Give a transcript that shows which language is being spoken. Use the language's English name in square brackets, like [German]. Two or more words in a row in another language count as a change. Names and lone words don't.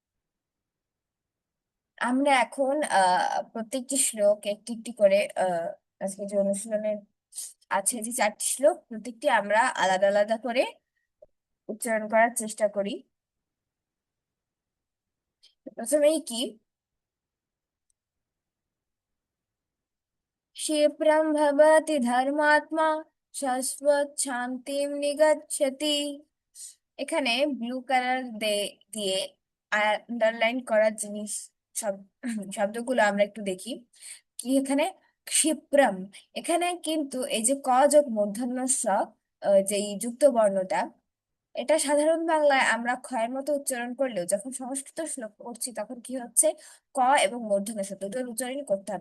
[Bangla] আমরা এখন প্রত্যেকটি শ্লোক একটি একটি করে আজকে যে অনুশীলনের আছে যে 4টি শ্লোক, প্রত্যেকটি আমরা আলাদা আলাদা করে উচ্চারণ করার চেষ্টা করি। প্রথমেই কি, [Sanskrit] क्षिप्रं भवति धर्मात्मा शाश्वत শান্তিম নিগচ্ছতি। [Bangla] এখানে ব্লু কালার দিয়ে আন্ডারলাইন করা জিনিস সব শব্দগুলো আমরা একটু দেখি। কি এখানে ক্ষিপ্রম, এখানে কিন্তু এই যে ক যোগ মূর্ধন্য ষ, যে যুক্ত বর্ণটা, এটা সাধারণ বাংলায় আমরা ক্ষয়ের মতো উচ্চারণ করলেও যখন সংস্কৃত শ্লোক পড়ছি তখন কি হচ্ছে, ক এবং মূর্ধন্য ষ দুটোর উচ্চারণ করতে হবে।